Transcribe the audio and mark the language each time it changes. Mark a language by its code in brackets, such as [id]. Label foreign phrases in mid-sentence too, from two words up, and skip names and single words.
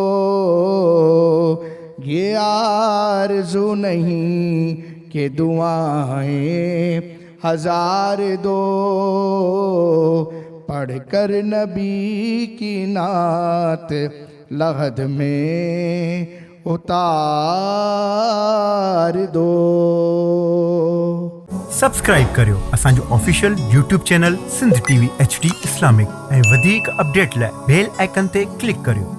[ur] یہ آرزو نہیں کہ دعائیں ہزار دو پڑھ کر نبی کی نعت لحد میں اتار دو [sd] سبسکرائب करियो असांजो [en] official YouTube channel [sd] सिंध TV HD इस्लामिक ऐं वधीक अपडेट लाइ [en] bell icon [sd] ते क्लिक करियो